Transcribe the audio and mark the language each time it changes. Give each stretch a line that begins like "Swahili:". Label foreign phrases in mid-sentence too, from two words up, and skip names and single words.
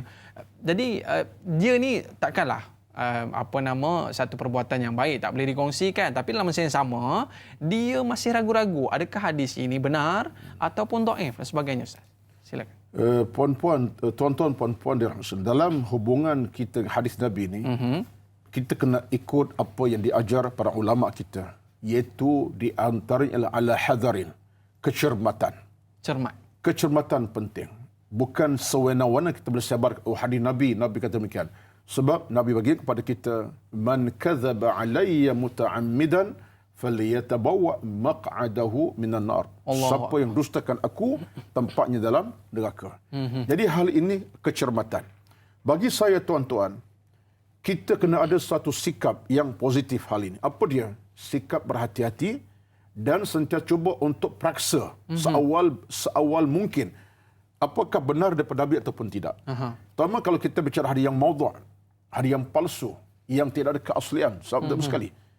Malay: Jadi dia ni takkanlah satu perbuatan yang baik tak boleh dikongsikan, tapi dalam masa yang sama dia masih ragu-ragu adakah hadis ini benar ataupun dhaif dan sebagainya, Ustaz. Silakan. Tuan-tuan, puan-puan dirahmati, dalam hubungan kita hadis Nabi ni, kita kena ikut apa yang diajar para ulama kita, iaitu di antaranya
Arabic: على حذر,
Malay: kecermatan. Kecermatan penting. Bukan sewena-wena kita boleh sebar hadis Nabi kata demikian. Sebab Nabi bagi kepada kita,
Arabic: من كذب علي متعمدا فليتبوأ مقعده من النار.
Malay: Siapa yang dustakan aku, tempatnya dalam neraka. Jadi hal ini kecermatan. Bagi saya tuan-tuan, kita kena ada satu sikap yang positif hal ini. Apa dia? Sikap berhati-hati dan sentiasa cuba untuk periksa seawal mungkin apakah benar daripada Nabi ataupun tidak. Terutama kalau kita bicara hadis yang maudhu', hadis yang palsu, yang tidak ada keaslian sama sekali.